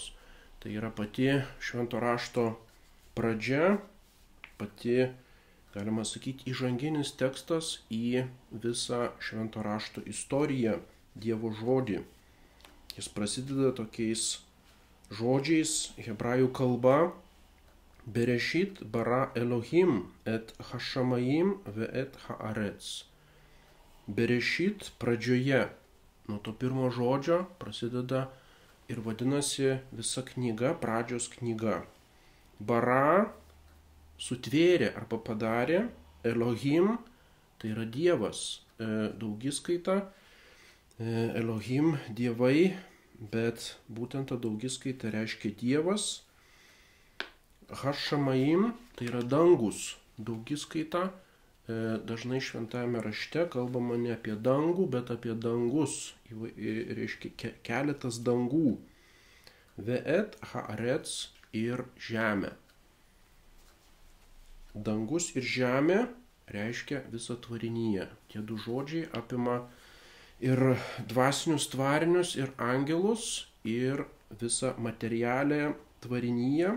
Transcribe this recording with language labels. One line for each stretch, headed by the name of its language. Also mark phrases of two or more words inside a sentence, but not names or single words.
Lithuanian: Tai yra pati švento rašto pradžia, pati, galima sakyti, įžanginis tekstas į visą švento rašto istoriją, Dievo žodį. Jis prasideda tokiais žodžiais hebrajų kalba:
Hebrew: בראשית ברא אלהים את השמים ואת הארץ.
Lithuanian: Bereshit pradžioje. Nuo to pirmo žodžio prasideda ir vadinasi visa knyga, pradžios knyga. Bara sutvėrė arba padarė, Elohim tai yra Dievas, daugiskaita, Elohim dievai, bet būtent ta daugiskaita reiškia Dievas. Hashamayim tai yra dangus, daugiskaita. Dažnai šventajame rašte kalbama ne apie dangų, bet apie dangus, reiškia keletas dangų.
Hebrew: ואת הארץ
Lithuanian: ir žemė. Dangus ir žemė reiškia visą tvarinyje. Tie du žodžiai apima ir dvasinius tvarinius, ir angelus, ir visą materialę tvarinyje.